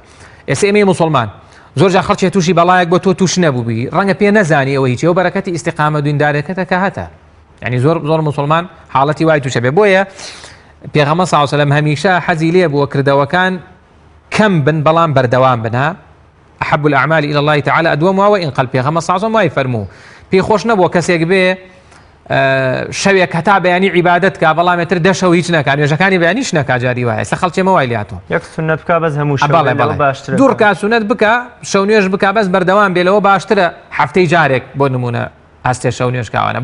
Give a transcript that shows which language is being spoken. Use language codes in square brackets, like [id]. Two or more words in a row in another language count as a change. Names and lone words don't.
[ckb] ئێستا ئێمەی موسڵمان زۆر جا خەڵکی تووشی بەڵایەک بۆ تۆ تووش نەبووبی ڕەنگە پێ نەزانی ئەوە هیچ ئەو بەرەکەتی ئیستیقامەت و دیندارەکەتە کە هەتە یعنی زۆر موسڵمان حاڵەتی وای تووشە بێ. بۆیە پێغەمبەر [ar] صلی الله علیه و سەلەم [ckb] هەمیشە حەزی لێ بووە کردەوەکان کەم بن بەڵام بەردەوام بن [ar] أحب الأعمال إلى الله تعالى أدومها وإن قل [ckb] پێغەمبەر [ar] صلی الله علیه و سەلەم [ckb] وای فەرموو پێی خۆش نەبووە کەسێک بێ شەوێک هەتا بەیانی عیبادەت کا بەڵام ێتر دە شەو هیچ نەکات نوێژەکانی بەیانیش نەکات جاری وایە ئێستا خەڵکێمە وای لاتۆ یەک سونەت بکە بەس هەموو شەو باشترە دوور کا سونەت بکە شەو نوێژ بکە بەس بەردەوام بێ لەوە باشترە هەفتەی جارێک بۆ نمونە هەستێ شەو نوێژ کاوانە.